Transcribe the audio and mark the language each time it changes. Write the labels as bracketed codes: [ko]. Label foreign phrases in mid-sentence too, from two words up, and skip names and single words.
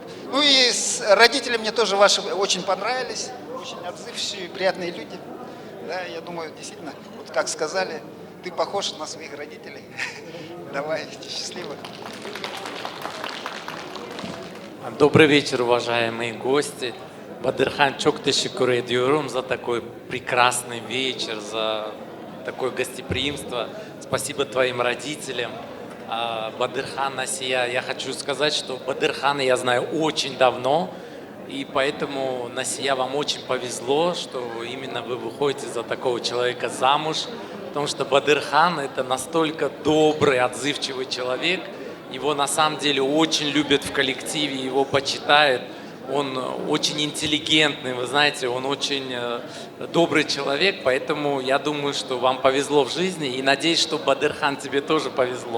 [ru] Ну и родители мне тоже ваши очень понравились, очень отзывчивые, приятные люди. Да, я думаю, действительно, вот как сказали, ты похож на своих родителей. Давай, счастливо. Добрый вечер, уважаемые гости. Бадырхан, [tr] çok teşekkür ediyorum [ru] за такой прекрасный вечер, за такое гостеприимство. Спасибо твоим родителям. Бадырхан, Насия, я хочу сказать, что Бадырхана я знаю очень давно, и поэтому, Насия, вам очень повезло, что именно вы выходите за такого человека замуж, потому что Бадырхан это настолько добрый, отзывчивый человек, его на самом деле очень любят в коллективе, его почитают, он очень интеллигентный, вы знаете, он очень добрый человек, поэтому я думаю, что вам повезло в жизни, и надеюсь, что, Бадырхан, тебе тоже повезло.